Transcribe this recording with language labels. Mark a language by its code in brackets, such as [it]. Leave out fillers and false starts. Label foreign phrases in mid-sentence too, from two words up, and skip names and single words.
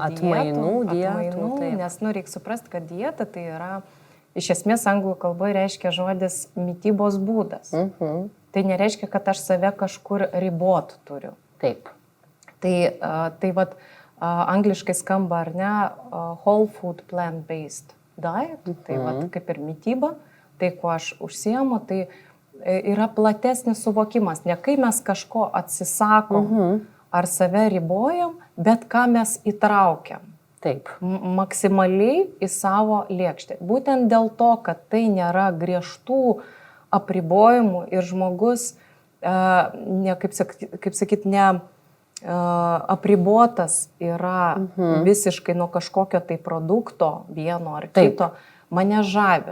[lt] dietų, nes reikia suprasti, kad dieta tai yra, iš esmės anglų kalboje reiškia žodis mitybos būdas. Tai nereiškia, kad aš save kažkur ribot turiu. Taip. Tai vat angliškai skamba, ar ne, [en] whole food plant-based diet, [lt] tai vat kaip ir mityba, tai kuo aš užsiemu, tai yra platesnis suvokimas, ne kai mes kažko atsisakom ar save ribojam, bet ką mes įtraukiam. Taip. Maksimaliai į savo lėkštę. Būtent dėl to, kad tai nėra griežtų apribojimų ir žmogus kaip sakyt, apribotas yra visiškai nuo kažkokio tai produkto vieno ar kito, mane žavi.